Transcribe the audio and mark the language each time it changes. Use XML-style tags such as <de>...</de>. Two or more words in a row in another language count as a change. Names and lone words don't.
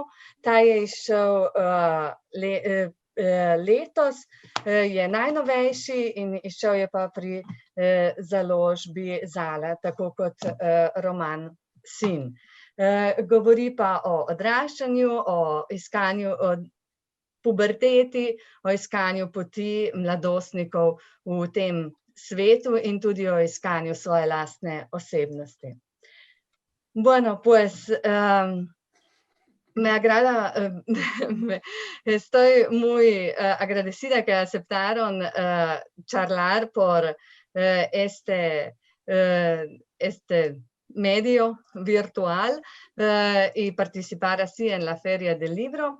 <sl>Ta je izšel letos, je najnovejši in izšel je pa pri založbi Zala, tako kot roman Sin. Govori pa o odraščanju, o iskanju, o puberteti, o iskanju poti mladostnikov v tem svetu in tudi o iskanju svoje lastne osebnosti.</sl> <es>Bueno, pues estoy muy agradecida que aceptaron charlar por este medio virtual y participar así en la Feria del Libro.</es>